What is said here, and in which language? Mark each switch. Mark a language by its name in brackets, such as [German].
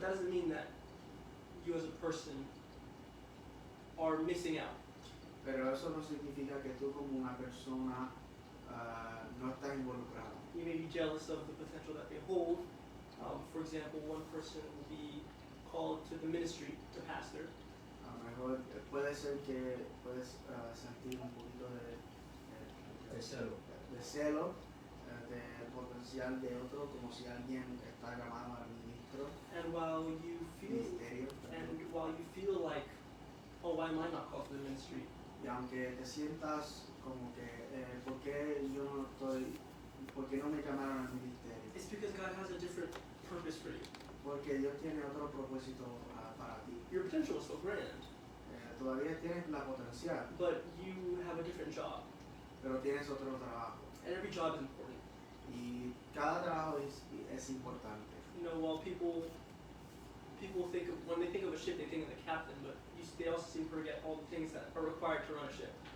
[English] But that doesn't mean that you as a person are missing out. [Spanish] Pero eso no significa que tú como una persona no estás involucrado. [English] You may be jealous of the potential that they hold. For example, one person will be called to the ministry, to pastor. [Spanish] A lo mejor puede ser que puedes sentir un poquito De celo. de celo del potencial de otro, como si alguien está llamado al ministro, [English] And while you [Spanish] ministerio. [English] feel like, oh, why am I not called to the ministry? [Spanish] Y aunque te sientas como que, ¿por qué yo no estoy, por qué no me llamaron al ministerio? [English] It's because God has a different purpose for you. [Spanish] Porque Dios tiene otro propósito para ti. [English] Your potential is so grand, [Spanish] Todavía tienes la potencial, [English] but you have a different job, [Spanish] pero tienes otro trabajo. [English] and every job is important. [Spanish] Y cada trabajo es importante. [English] While people think of, when they think of a ship, they think of the captain, but they also seem to forget all the things that are required to run a ship.